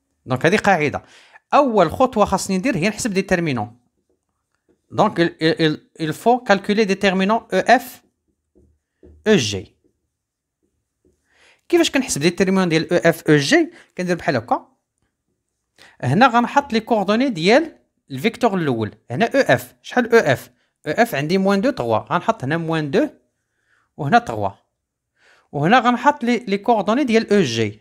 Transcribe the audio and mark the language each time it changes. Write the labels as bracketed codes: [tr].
[ar] Donc, هذه قاعدة. أول خطوة خاصني ندير هي نحسب déterminant. [fr] Donc, il faut calculer déterminant EF, EG. [ar] كيفاش كنحسب déterminant ديال EF, EG؟ كندير بحال هكا. هنا غنحط لي كوردوني ديال الفيكتور الأول. هنا EF. شحال EF؟ اف عندي موان 2 3 غنحط هنا موان 2 وهنا 3 وهنا غنحط لي كوردوني ديال او جي.